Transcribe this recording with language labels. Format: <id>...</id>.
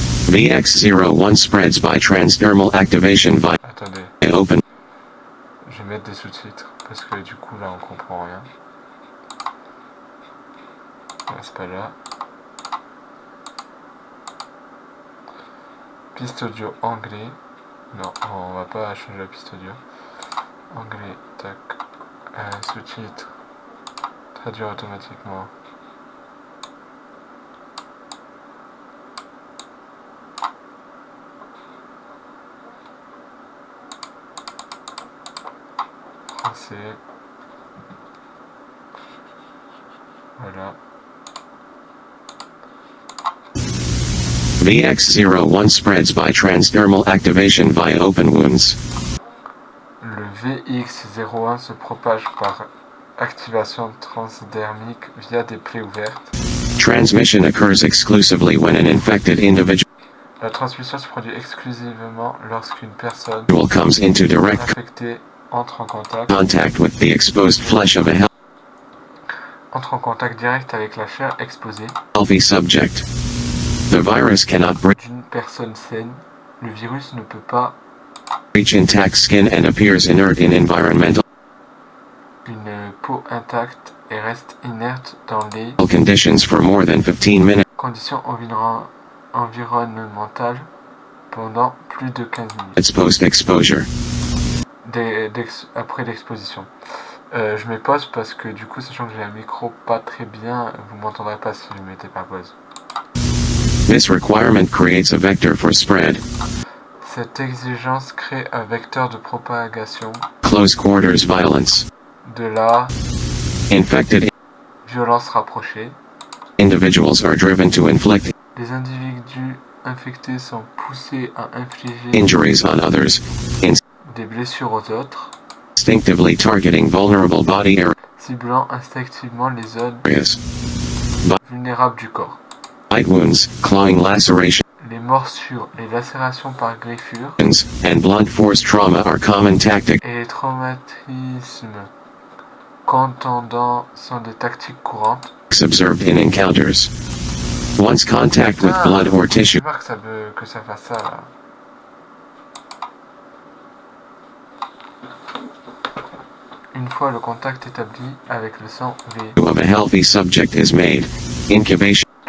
<en>VX01 spreads by transdermal activation via</en> <fr>Attendez,</fr> <en>open.</en> <fr>je vais mettre des sous-titres parce que du coup là on comprend rien. C'est pas là. Piste audio anglais. Non, on va pas changer la piste audio. Anglais, tac. Sous-titres. Traduire automatiquement. Français. Voilà.</fr> <en>VX01 spreads by transdermal activation via open wounds.</en> <fr>Le VX01 se propage par activation transdermique via des plaies ouvertes.</fr> <en>Transmission occurs exclusively when an infected individual</en> <fr>La transmission se produit exclusivement lorsqu'une personne</fr> <en>comes into direct</en> <fr>infectée entre en contact</fr> <en>contact with the exposed flesh of a</en> <fr>entre en contact direct avec la chair exposée</fr> <en>Healthy subject. The virus cannot</en> <fr>d'une personne saine. Le virus ne peut pas</fr> <en>breach intact skin and appears inert in environmental</en> <fr>une peau intacte et reste inerte dans les</fr> <en>conditions for more than 15 minutes.</en> <fr>conditions environnementales pendant plus de 15 minutes</fr> <en>It's post-exposure.</en> <fr>après l'exposition. Je mets pause parce que du coup, sachant que j'ai un micro pas très bien, vous m'entendrez pas si je mettais pas pause.</fr> <en>This requirement creates a vector for spread.</en> <fr>Cette exigence crée un vecteur de propagation</fr> <en>Close quarters violence.</en> <fr>de la</fr> <en>Infected</en> <fr>violence rapprochée.</fr> <en>individuals are driven to inflict</en> <fr>Les individus infectés sont poussés à infliger</fr> <en>injuries on others,</en> <fr>des blessures aux autres,</fr> <en>instinctively targeting vulnerable body</en> <fr>ciblant instinctivement les zones</fr> <en>areas.</en> <fr>vulnérables du corps.</fr> <en>Bite wounds, clawing lacerations,</en> <fr>Les morsures, les lacérations par griffure</fr> <en>and blunt force trauma are common tactics</en> <fr>et les traumatismes contondants sont des tactiques courantes.</fr> <en>observed in encounters. Once contact with blood or tissue</en> <fr>Je vois que ça fasse ça là. Une fois le contact établi avec le sang V,</fr> <en>of a healthy subject is made, incubation</en>